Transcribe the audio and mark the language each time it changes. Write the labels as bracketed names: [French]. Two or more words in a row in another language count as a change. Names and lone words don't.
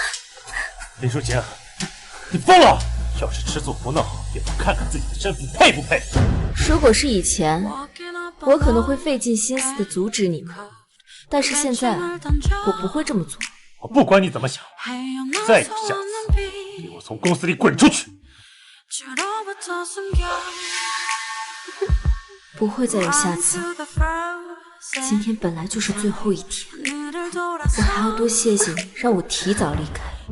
[Chinese] 林淑晴，你瘋了！要是吃醋不鬧，也不看看自己的身份配不配？如果是以前，我可能會費盡心思的阻止你們，但是現在，我不會這麼做。我不管你怎麼想，再有下次，給我從公司裡滾出去！不會再有下次。今天本來就是最後一天，我還要多謝謝你，讓我提早離開。